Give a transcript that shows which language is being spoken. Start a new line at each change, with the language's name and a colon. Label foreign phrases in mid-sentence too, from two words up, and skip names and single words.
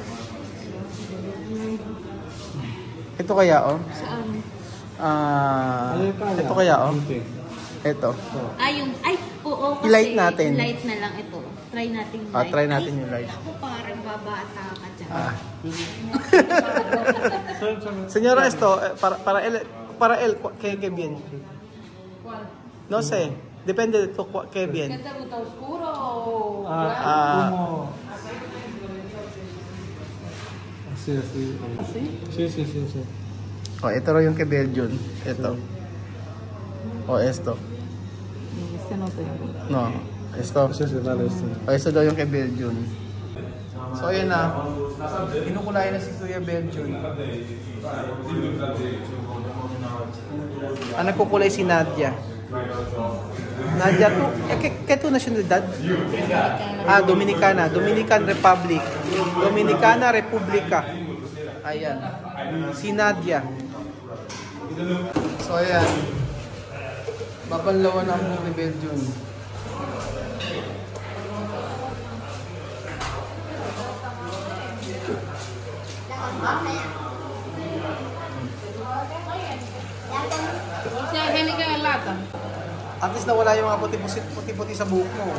Filipino: Ito kaya oh. Saan? Ano yung kaya? Ito kaya oh. Okay. Ito. Ay, oo. Kasi I-light natin. I-light na lang ito. Try natin yung light. Try natin yung light. Ako parang babata ka dyan.
Spanish: Señora, esto, para él, que bien. No sé, depende de tu, que bien.
Filipino: Ganda mo,
Spanish: oscuro. Umo. Sí. Sí.
Filipino: Oh, ito raw yung kay Belgium. Ito.
Spanish: O, esto. Este no tengo. No, esto. Sí, dale esto.
Filipino: O, esto daw yung kay Belgium. So, ayan na. Kinukulay na si Kuya Belgium. Ang nagkukulay si Nadia. Nadia to,
Spanish: ¿qué tu nacionalidad? Dominicana. Dominican Republic. Dominicana Republica. Ayan.
Filipino: Si Nadia. So, ayan. Babanlawan ang buhok ni Belgium.
English: At least
Filipino: nawala yung mga puti-puti sa buhok mo.